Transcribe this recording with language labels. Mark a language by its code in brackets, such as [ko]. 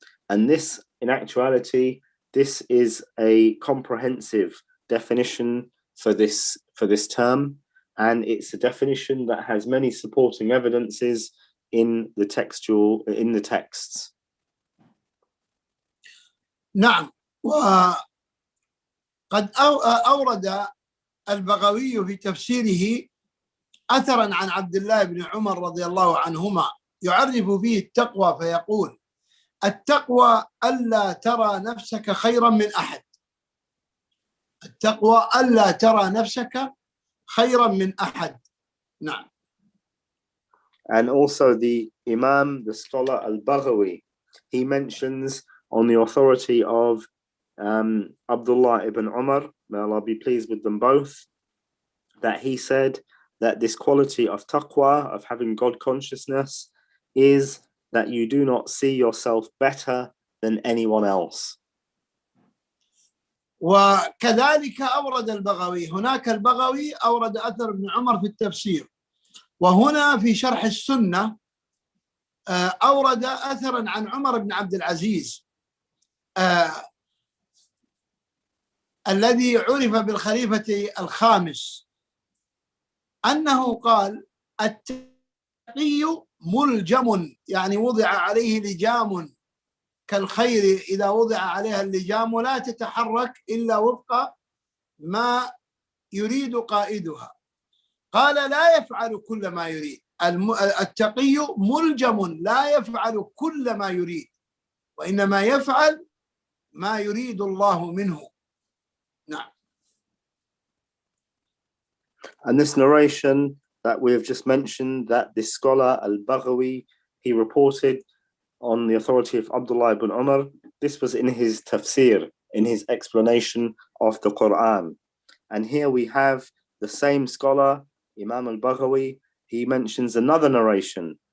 [en] And this, in actuality, this is a comprehensive definition for this term, and it's a definition that has many supporting evidences in the texts. [ar] نعم. وقد أورد البغوي في تفسيره أثرا عن عبد الله بن عمر رضي الله عنهما يعرف فيه التقوى فيقول: التقوى ألا ترى نفسك خيرا من أحد. التقوى ألا ترى نفسك خيرا من أحد. نعم. [en] And also the Imam, the scholar Al-Baghawi, he mentions on the authority of Abdullah ibn Umar, may Allah be pleased with them both, that he said that this quality of taqwa, of having God consciousness, is that you do not see yourself better than anyone else. [ar] وكذلك أورد البغوي، هناك البغوي أورد أثر ابن عمر في التفسير، وهنا في شرح السنة أورد أثرا عن عمر بن عبد العزيز الذي عرف بالخليفة الخامس، أنه قال: التقي ملجم، يعني وضع عليه لجام كالخير إذا وضع عليها اللجام لا تتحرك إلا وفق ما يريد قائدها. قال: لا يفعل كل ما يريد، التقي ملجم لا يفعل كل ما يريد، وإنما يفعل ما يريد الله منه. نعم. [en] And this narration that we have just mentioned, that this scholar Al-Baghawi, he reported on the authority of Abdullah ibn Umar, this was in his tafsir, in his explanation of the Quran. And here we have the same scholar, Imam Al-Baghawi, he mentions another narration.